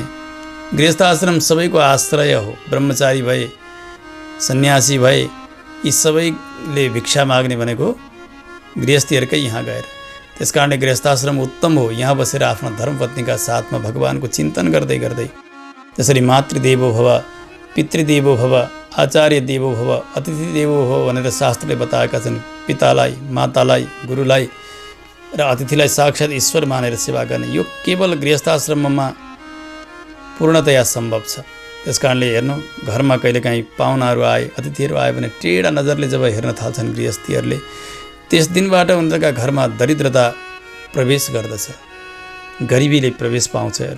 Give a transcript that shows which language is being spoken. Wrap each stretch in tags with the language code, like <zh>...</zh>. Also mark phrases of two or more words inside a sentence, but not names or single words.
<ne>गृहस्थ आश्रम सबैको आश्रय हो। ब्रह्मचारी भए, सन्यासी भए, यी सबैले भिक्षा माग्ने भनेको गृहस्थीहरूकै यहाँ गएर। त्यस कारणले गृहस्थाश्रम उत्तम हो। यहाँ बसेर आफ्ना धर्मपत्नीका साथमा भगवानको चिन्तन गर्दै गर्दै, जसरी</ne> <sa>मातृदेवो भव, पितृदेवो भव, आचार्य देवो भव, अतिथि देवो भव</sa> <ne>भनेर शास्त्रले बताएका छन्। पितालाई, मातालाई, गुरुलाई र अतिथिलाई साक्षात् ईश्वर मानेर सेवा गर्ने, यो केवल गृहस्थाश्रममा पूर्णतया सम्भव छ। त्यस कारणले हेर्नु, घरमा कहिलेकाहीँ पाहुनाहरू आए, अतिथिहरू आए भने टेढा नजरले जब हेर्न थाल्छन् गृहस्थीहरूले, त्यस दिनबाट उनीहरूका घरमा दरिद्रता प्रवेश गर्दछ, गरिबीले प्रवेश पाउँछ हेर्नु।</ne>